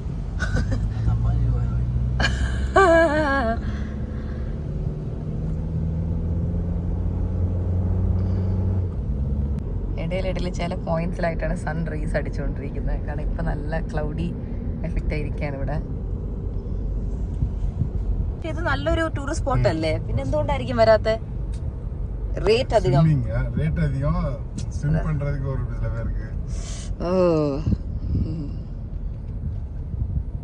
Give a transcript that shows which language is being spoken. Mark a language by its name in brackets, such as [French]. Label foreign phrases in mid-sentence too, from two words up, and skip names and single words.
[Malayalam] ഇടയിലിടയിൽ ചില പോയിന്റ്സിലായിട്ടാണ് [English] sun rays [Malayalam] അടിച്ചുകൊണ്ടിരിക്കുന്നത്. കാരണം ഇപ്പൊ നല്ല [English] cloudy effect [Malayalam] ആയിരിക്കാണ് ഇവിടെ. ഇത് നല്ലൊരു [English] tourist spot [Malayalam] അല്ലേ, പിന്നെ എന്തുകൊണ്ടായിരിക്കും വരാത്ത? റേറ്റ് അധികം. [Tamil] സ്വിം പண்றதுக்கு ஒரு சில பேருக்கு. ഓ,